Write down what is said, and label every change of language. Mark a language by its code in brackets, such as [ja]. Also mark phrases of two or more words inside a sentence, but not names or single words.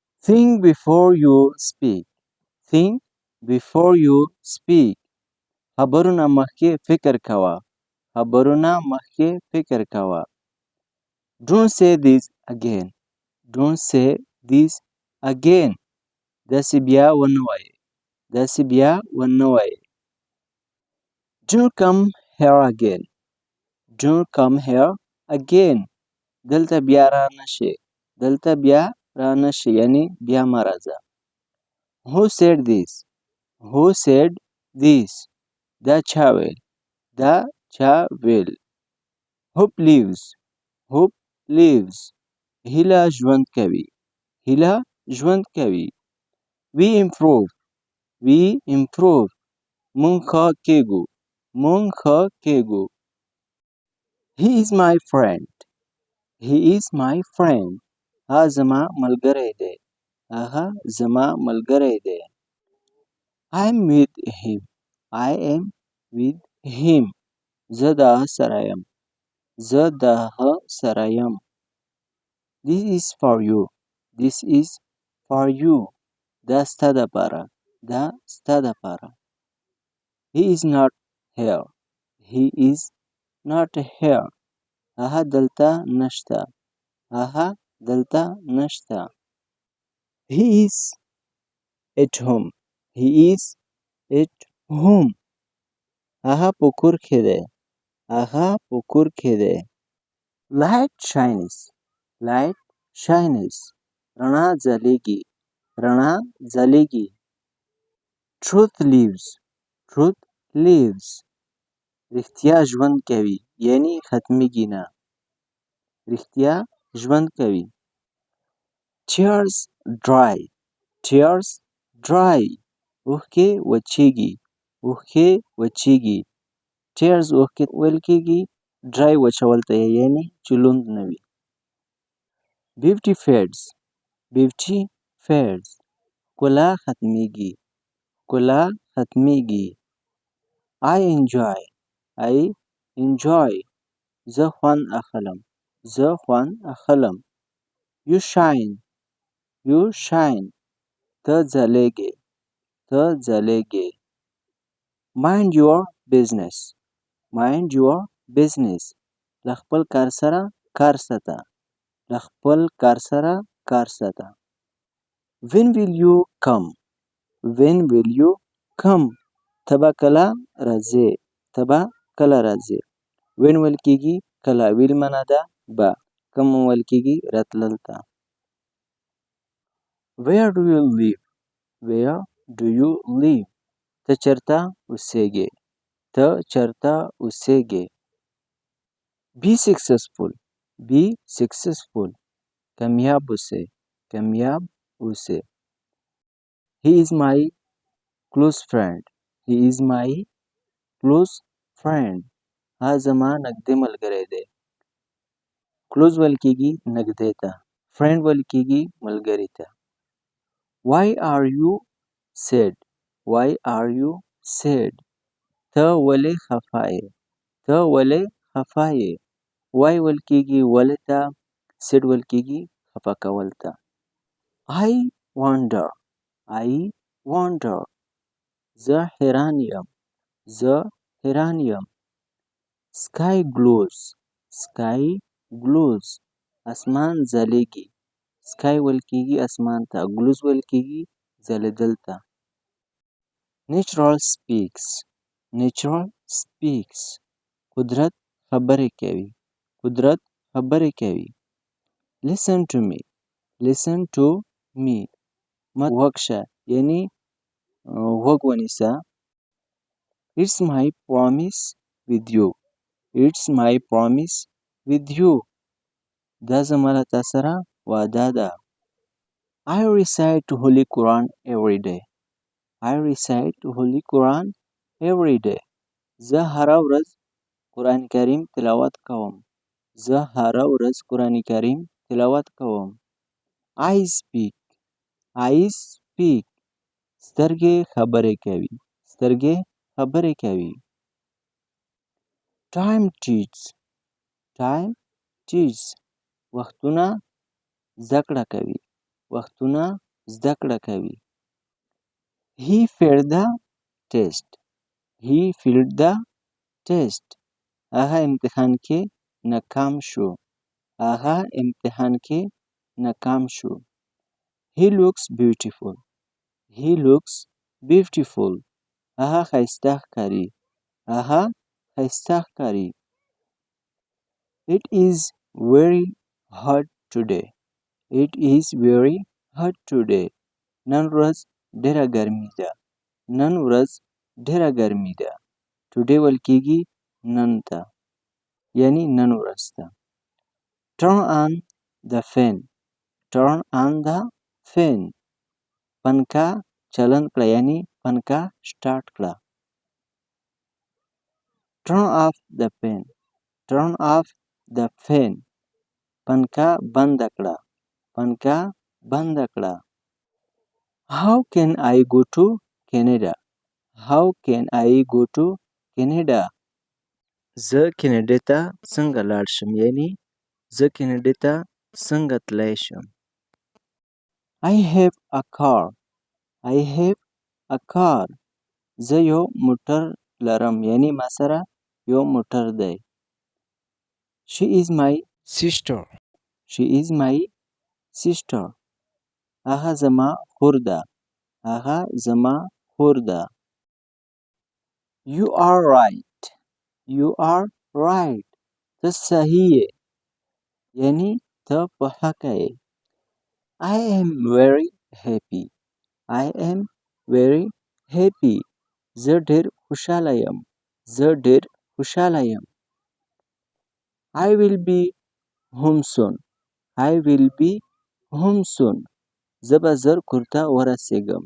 [en] Think before you speak. Think before you speak. [ps] خبرونه مخکې فکر کوه. خبرونه مخکې فکر کوه. [en] Don't say this again. Don't say this again. [ps] داسې بیا ونه وایې. داسې بیا ونه وایې. [en] Don't come here again. Don't come here again. [ps] دلته بیا را نشې. دلته بیا را نشې. یعنی بیا مه راځه. [en] Who said this? Who said this? [ps] دا چا ویل؟ دا چا ویل؟ [en] Hope lives. Hope lives. [ps] هیله ژوند کوي. هیله ژوند کوي. [en] We improve. We improve. [ps] مونږ ښه کیږو. مونږ ښه کیږو. [en] He is my friend. He is my friend. [ps] هغه زما ملګری دی. هغه زما ملګری دی. [en] I am with him. I am with him. [ps] زه د هغه سره یم. زه د هغه سره یم. [en] This is for you. This is for you. [ps] دا ستا دپاره. دا ستا دپاره. [en] He is not here. He is not here. [ps] هغه دلته نشته. هغه دلته نشته. [en] He is at home. He is at home. [ps] هغه په کور کې دی. هغه په کور کې دی. [en] Light shines. Light shines. [ps] رڼا ځلېږي. رڼا ځلېږي. [en] Truth lives. Truth lives. [ps] رښتیا ژوند کوي. یعنی ختمیږي نه. رښتیا ژوند کوي. [en] Tears dry. Tears dry. [ps] اوښکې وچېږي. اوښکې وچېږي. Tears اوښکې ویل کېږي. Dry وچول ته یعنی چې لوند نه وي. [en] Beauty fades. Beauty fades. [ps] ښکلا ختمیږي. ښکلا ختمیږي. [en] I enjoy. I enjoy. [ps] زه خوند اخلم. زه خوند اخلم. [en] You shine. You shine. [ps] ته ځلېږې. ته ځلېږې. [en] Mind your business. Mind your business. [ps] له خپل کار سره کار ساته. له خپل کار سره کار ساته. [en] When will you come? When will you come? [ps] ته به کله راځې. ته به کله راځې. When ویل کېږي کله. will معنا ده به. come ویل کېږي راتلل ته. [en] Where do you live? Where do you live? [ps] ته چېرته اوسېږې. ته چېرته اوسېږې. [en] Be successful. Be successful. [ps] کامیاب اوسئ. کامیاب اوسئ. [en] He is my close friend. He is my close friend. [ps] هغه زما نږدې ملګری دی. close ویل کېږي نږدې ته. friend ویل کېږي ملګري ته. [en] Why are you sad? Why are you sad? [ps] ته ولې خفه یې. ته ولې خفه یې. why ویل کېږي ولې ته. sad ویل کېږي خفه کول ته. [en] I wonder. I wonder. [ps] زه حیران یم. زه حیران یم. [en] Sky glows. Sky glows. [ps] اسمان ځلېږي. sky ویل کېږي اسمان ته. glows ویل کېږي ځلېدل ته. [en] Natural speaks. Natural speaks. [ps] قدرت خبرې کوي. قدرت خبرې کوي. [en] Listen to me. Listen to me. [ps] ما غوږ شه. یعنی غوږ ونیسه. [en] It's my promise with you. It's my promise with you. [ps] دا زما له تا سره وعده ده. [en] I recite Holy Quran every day. I recite Holy Quran every day. [ps] زه هره ورځ قرآن کریم تلاوت کوم. زه هره ورځ قرآن کریم تلاوت کوم. [en] I speak. I speak. [ps] سترګې خبرې کوي. سترګې خبرې کوي. [en] Time teaches. Time teaches. [ps] وختونه زده کړه کوي. وختونه زده کړه کوي. [en] He failed the test. He failed the test. [ps] هغه امتحان کې ناکام شو. هغه امتحان کې ناکام شو. [en] He looks beautiful. He looks beautiful. [ps] هغه ښایسته ښکاري. هغه ښایسته ښکاري. [en] It is very hot today. It is very hot today. [ps] نن ورځ ډېره ګرمي ده. نن ورځ ډېره ګرمي ده. Today ویل کېږي نن ته. یعنی نن ورځ ته. [en] Turn on the fan. Turn on the fan. [ps] پنکه چالان کړه یعنی پنکه سٹارټ کړه. [en] Turn off the fan. Turn off the fan. [ps] پنکه بند کړه. پنکه بند کړه. [en] How can I go to Canada? How can I go to Canada? [ps] زه کینیډا ته څنګه لاړ شم یعنی زه کینیډا ته څنګه تللی شم. [en] I have a car. I have a car. [ps] زه یو موټر لرم یعنی ما سره یو موټر دی. [en] She is my sister. She is my sister. [ps] هغه زما خور ده. هغه زما خور ده. [en] You are right. You are right. [ps] ته صحیح یې یعنی ته په حقه یې. [en] I am very happy. I am very happy. [ps] زه ډېر خوشحاله یم. زه ډېر خوشحاله یم. [en] I will be home soon. I will be home soon. [ps] زه به زر کور ته ورسېږم.